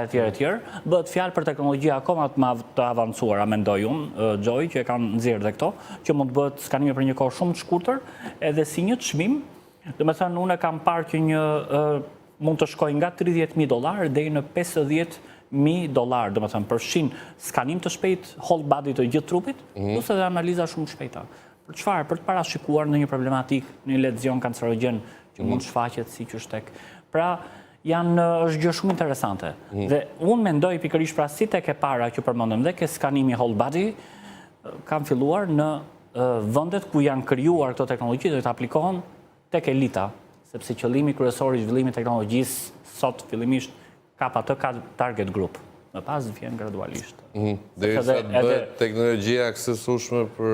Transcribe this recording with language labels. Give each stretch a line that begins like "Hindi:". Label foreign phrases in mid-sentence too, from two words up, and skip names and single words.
Albanian: e tjerë, bëhet fjalë për teknologji akoma të avancuara, mendoj unë, Gjoj, që e kanë nxjerrë dhe këto, që mund të bëhet skanimi për një kohë shumë të shkurtër, edhe si një çmim, unë e kam parë që mund të shkojë nga $30,000 deri në $50,000, përfshin skanim të shpejt,
English: whole body
Albanian: të gjithë trupit, ose dhe analiza shumë shpejta. Për çfarë? Për të parashikuar në një problematik, një lezion kancerogjen që mund shfaqet si që shtek. Pra, është gjë shumë interesante. Dhe unë mendoj pikërisht pra si tek e para që përmendëm dhe ke skanimi
English: whole body,
Albanian: kanë filluar në vendet ku janë krijuar këto teknologji dhe të aplikohen tek elita, sepse qëllimi kryesor i zhvillimit të teknologjisë sot fillimisht ka
English: target group.
Albanian: Më pas vjen gradualisht. Derisa të bëhet teknologjia aksesueshme për...